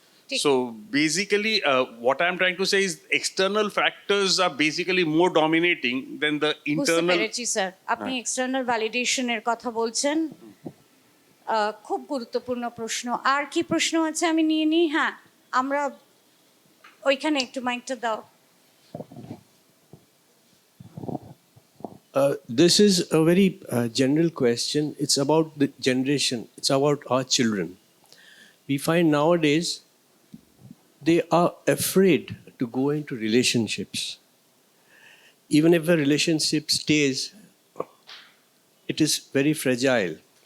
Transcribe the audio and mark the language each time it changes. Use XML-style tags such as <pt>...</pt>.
<en>So basically, what I'm trying to say is external factors are basically more dominating than the</en> <bn>বুঝতে</bn> <en>internal.</en> <bn>পেরেছি sir আপনি external ভ্যালিডেশনের কথা বলছেন খুব গুরুত্বপূর্ণ প্রশ্ন আর কি প্রশ্ন আছে আমি নিয়ে নিই হ্যাঁ আমরা ওইখানে একটু মাইকটা দাও</bn> <en>This is a very general question. It's about the generation. It's about our children. We find nowadays they are afraid to go into relationships. Even if a relationship stays, it is very fragile.</en>